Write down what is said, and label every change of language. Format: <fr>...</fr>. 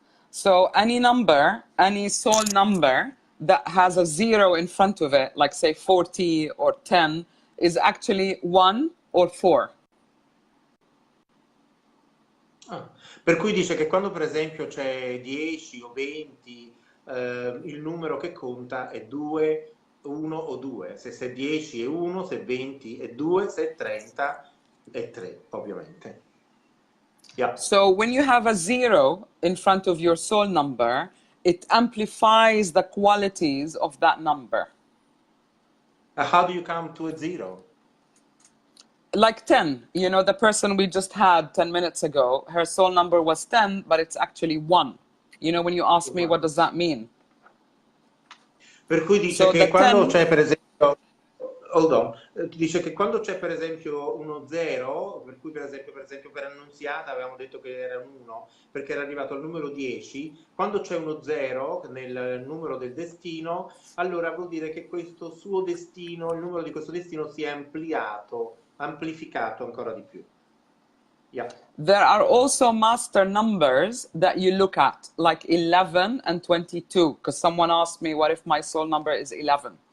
<en>So any number, any soul number that has a 0 in front of it, like say 40 or 10, is actually 1 or 4.</en> <it>Per cui dice che quando per esempio c'è 10 o 20, il numero che conta è 2, 1 o 2. Se 10 è 1, se 20 è 2, se 30 è 3, ovviamente. Yeah.</it> <en>So when you have a 0 in front of your soul number, it amplifies the qualities of that number. How do you come to a 0? Like 10, you know, the person we just had 10 minutes ago, her soul number was 10, but it's actually 1. You know, when you ask me, what does that mean?</en> <it>Per cui dice</it> <en>So</en> <it>che</it> <en>the</en> <it>quando 10, c'è per esempio,</it> <en>hold on,</en> <it>dice che quando c'è per esempio uno 0, per cui per esempio per Annunziata avevamo detto che era un 1, perché era arrivato al numero 10, quando c'è uno 0 nel numero del destino, allora vuol dire che questo suo destino, il numero di questo destino si è amplificato ancora di più. Yeah.</it> <en>there are also master numbers that you look at, like 11 and 22, because someone asked me, what if my soul number is 11?</en>